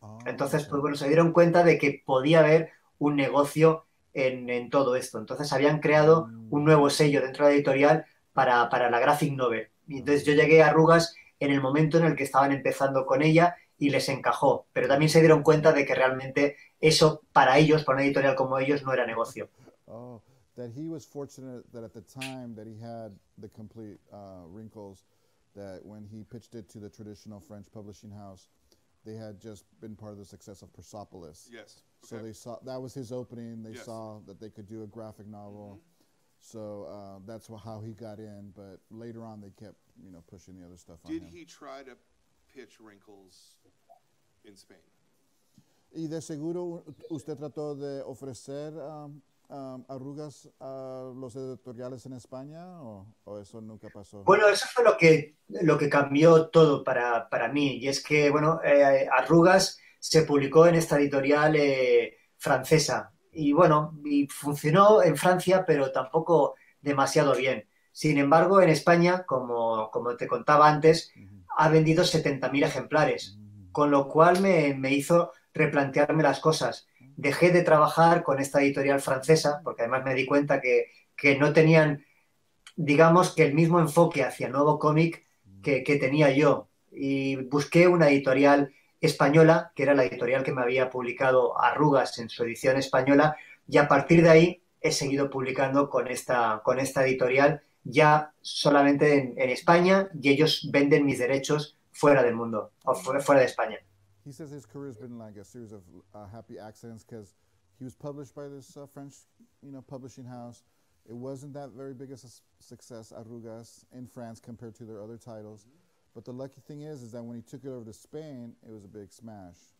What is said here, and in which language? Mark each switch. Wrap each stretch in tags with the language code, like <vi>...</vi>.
<es>Entonces, pues se dieron cuenta de que podía haber un negocio en todo esto. Entonces habían creado un nuevo sello dentro de la editorial para la graphic novel. Y entonces yo llegué a Arrugas en el momento en el que estaban empezando con ella y les encajó. Pero también se dieron cuenta de que realmente eso para ellos, para una editorial como ellos, no era negocio.</es> <en>Oh, that he was fortunate that at the time that he had the complete Wrinkles, that when he pitched it to the traditional French publishing house, they had just been part of the success of Persepolis. Yes. Okay. So they saw that was his opening. They saw that they could do a graphic novel. So that's how he got in. But later on, they kept pushing the other stuff on him. Did he try to pitch Wrinkles in Spain?</en> <es>Y de seguro usted trató de ofrecer Arrugas a los editoriales en España o eso nunca pasó. Bueno, eso fue lo que cambió todo para mí, y es que Arrugas se publicó en esta editorial francesa y y funcionó en Francia, pero tampoco demasiado bien. Sin embargo, en España, como te contaba antes, ha vendido 70.000 ejemplares, con lo cual me hizo replantearme las cosas. Dejé de trabajar con esta editorial francesa, porque además me di cuenta que no tenían, digamos, que el mismo enfoque hacia nuevo cómic que tenía yo. Y busqué una editorial española, que era la editorial que me había publicado Arrugas en su edición española, y a partir de ahí he seguido publicando con esta editorial ya solamente en España, y ellos venden mis derechos fuera del mundo, o fuera de España.</es> <en>He says his career has been like a series of happy accidents because he was published by this French, publishing house. It wasn't that very big a success, Arrugas, in France compared to their other titles. But the lucky thing is that when he took it over to Spain, it was a big smash.</en>